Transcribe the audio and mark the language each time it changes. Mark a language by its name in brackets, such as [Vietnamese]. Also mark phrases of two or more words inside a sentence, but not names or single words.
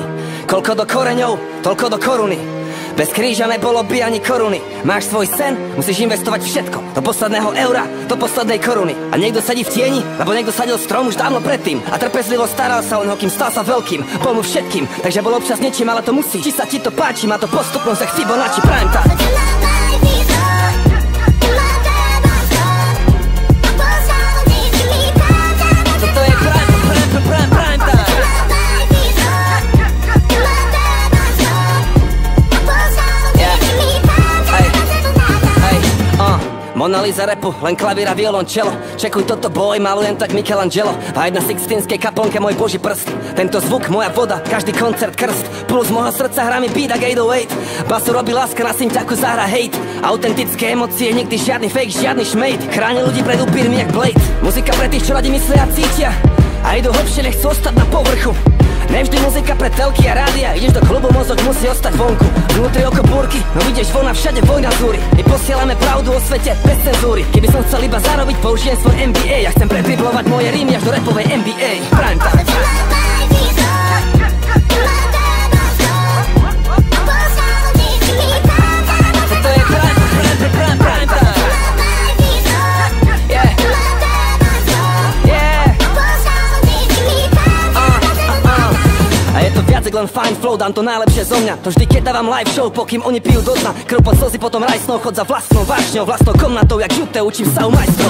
[Slovak] Koľko do koreňov, toľko do koruny. Bez kríža nebolo by ani koruny. Máš svoj sen, musíš investovať všetko. Do posledného eura, do poslednej koruny. A niekto sedí v tieni, lebo niekto sadil strom už dávno predtým. A trpezlivo staral sa o neho, kým stal sa veľkým. Bol mu všetkým, takže bol občas niečím, ale to musí. Či sa ti to páči, má to postupnosť jak Fibonacci [English] prime time. [Slovak] Toto je [English] prime time. [Slovak] Mona Lisa rapu, len klavír a violončelo. Čekuj toto boj, malujem tak Michelangelo. A aj na Sixtínskej kaplnke môj boží prst. Tento zvuk, moja voda, každý koncert krst. Puls môjho srdca hrá mi beat jak 808. Basu robí láska, na synťaku zahra hate. Autentické emócie, nikdy žiadny fake, žiadny šmejt. Chráni ľudí pred upírmi jak Blade. Muzika pre tých, čo radi myslia a cítia. A idú hlbšie, nechcú ostať na povrchu. Nevždy muzika pre telky a rádia. Ideš do klubu, mozog musí ostať vonku. Vnútri oko búrky, no vidíš von a všade vojna zúri. My posielame pravdu o svete bez cenzúry. Keby som chcel iba zarobiť, použijem svoj MBA. Ja chcem predriblovať moje rímy až do rapovej NBA. [English] Prime time. [Slovak] Toto je [English] prime time. [Slovak] A je to viac len [English] fine flow, [Slovak] dám to najlepšie zo mňa. To vždy keď dávam [English] live show, [Slovak] pokým oni pijú do dna. Krv pod slzy, potom rajsnou, chod za vlastnou vášňou, vlastnou komnatou, jak žuté, učím sa u majstrov.